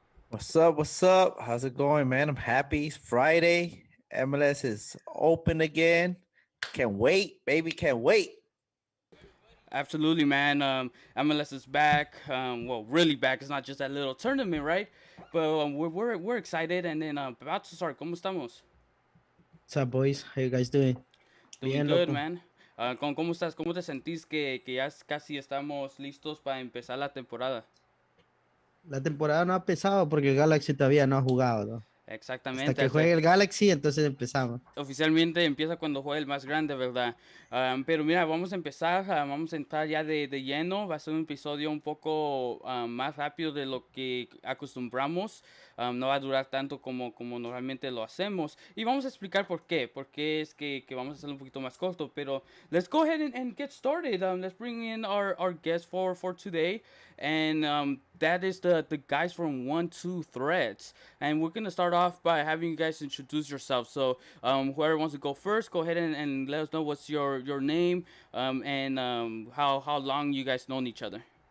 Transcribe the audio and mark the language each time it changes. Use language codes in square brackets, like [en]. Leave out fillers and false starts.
[en] What's up? What's up? How's it going, man? I'm happy. It's Friday. MLS is open again. Can't wait, baby. Can't wait. Absolutely, man. MLS is back. Well, really back. It's not just that little tournament, right? But we're excited. And then Baltazar, [es] ¿cómo estamos? [en] What's up, boys? How you guys doing? Doing [es] Bien, [en] good, [es] loco. man. ¿Cómo estás? ¿Cómo te sentís que ya casi estamos listos para empezar la temporada? La temporada no ha empezado porque el Galaxy todavía no ha jugado, ¿no? Exactamente. Hasta que juegue el Galaxy, entonces empezamos. Oficialmente empieza cuando juegue el más grande, ¿verdad? Pero mira, vamos a empezar, vamos a entrar ya de lleno. Va a ser un episodio un poco más rápido de lo que acostumbramos. No va a durar tanto como normalmente lo hacemos. Y vamos a explicar por qué. Por qué es que vamos a hacerlo un poquito más corto. [en] Pero let's go ahead and get started. Let's bring in our guest for today. And that is the guys from 12 Threads. And we're going to start off by having you guys introduce yourselves. So whoever wants to go first, go ahead and let us know what's your name and how long you guys known each other.